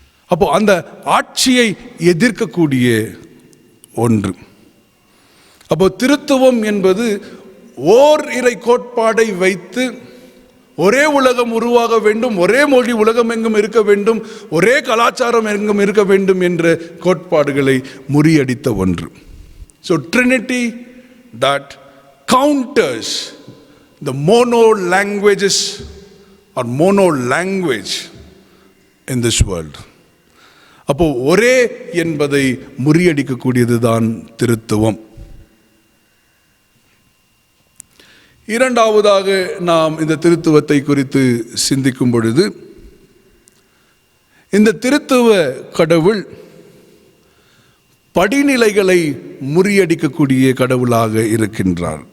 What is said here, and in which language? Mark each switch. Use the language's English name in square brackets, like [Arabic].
[Tamil] அப்போ அந்த ஆட்சியை எதிர்க்கக்கூடிய ஒன்று. அப்போ திருத்துவம் என்பது ஓர் இறை கோட்பாடை வைத்து ஒரே உலகம் உருவாக வேண்டும், ஒரே மொழி உலகம் எங்கும் இருக்க வேண்டும், ஒரே கலாச்சாரம் எங்கும் இருக்க வேண்டும் என்ற கோட்பாடுகளை முறியடித்த ஒன்று. [English] So Trinity that counters the mono languages or mono language in this world. [Tamil] அப்போ ஒரே என்பதை முறியடிக்கக்கூடியது தான் திருத்துவம். இரண்டாவதாக நாம் இந்த திருத்துவத்தை குறித்து சிந்திக்கும் பொழுது, இந்த திருத்துவ கடவுள் படிநிலைகளை முறியடிக்கக்கூடிய கடவுளாக இருக்கின்றார்.